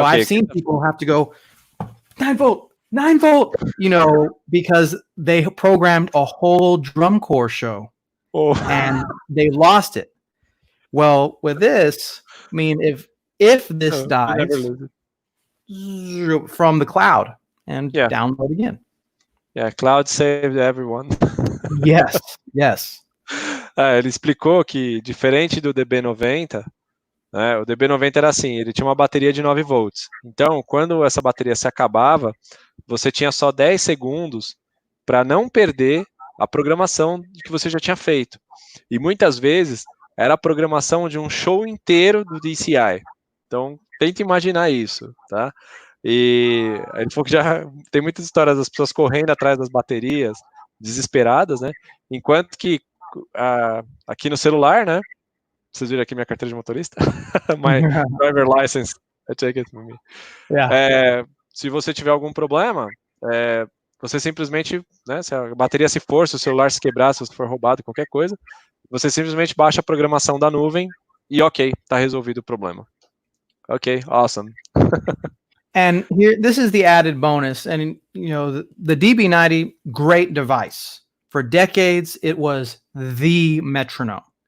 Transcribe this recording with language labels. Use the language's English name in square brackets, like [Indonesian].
[English] I've seen people have to go 9-volt, 9-volt, because they programmed a whole drum corps show and they lost it. Well, with this, I mean, if this dies from the cloud and download again. Yeah, cloud saved everyone. Yes, yes. [Portuguese] Ele explicou que, diferente do DB90, né, o DB90 era assim, ele tinha uma bateria de 9 volts. Então, quando essa bateria se acabava, você tinha só 10 segundos para não perder a programação que você já tinha feito. E muitas vezes era a programação de um show inteiro do DCI. Então, tenta imaginar isso, tá? E ele falou que já tem muitas histórias das pessoas correndo atrás das baterias, desesperadas, né? Enquanto que aqui no celular, né? Vocês viram aqui minha carteira de motorista? [English] My driver license, I take it from me. Yeah. [Portuguese] Se você tiver algum problema, você simplesmente, né? Se a bateria se for, se o celular se quebrar, se for roubado, qualquer coisa, você simplesmente baixa a programação da nuvem e ok, tá resolvido o problema. [English] Ok, awesome. And here, this is the added bonus. And, the DB90, great device. For decades, it was the metronome.